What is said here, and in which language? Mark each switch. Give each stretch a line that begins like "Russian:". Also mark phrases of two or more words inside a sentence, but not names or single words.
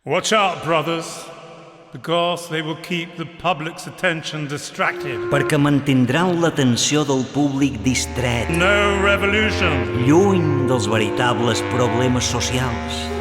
English: Watch out, brothers, because they will keep the public's attention distracted.
Catalan: Perquè mantindran l'atenció del públic distret,
English: No revolution.
Catalan: lluny dels veritables problemes socials.